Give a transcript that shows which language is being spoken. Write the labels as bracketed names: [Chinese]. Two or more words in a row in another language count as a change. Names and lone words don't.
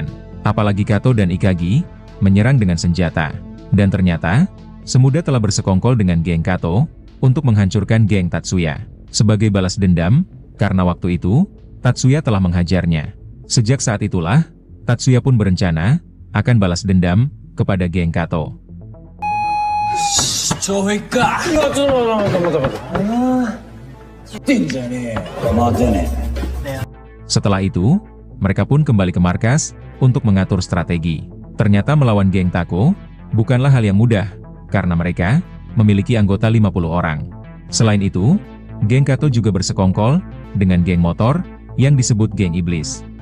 [Indonesian] Apalagi Kato dan Ikagi menyerang dengan senjata. Dan ternyata, Semudah telah bersekongkol dengan geng Kato untuk menghancurkan geng Tatsuya. Sebagai balas dendam, karena waktu itu, Tatsuya telah menghajarnya. Sejak saat itulah, Tatsuya pun berencana akan balas dendam kepada geng Kato. [Japanese] 懲役か。いや、ちょっと待って。言ってんじゃねえよ。待てねえ。 [Indonesian] Setelah itu, mereka pun kembali ke markas untuk mengatur strategi. Ternyata melawan geng Tako bukanlah hal yang mudah, karena mereka memiliki anggota 50 orang. Selain itu, geng Kato juga bersekongkol dengan geng motor yang disebut geng iblis.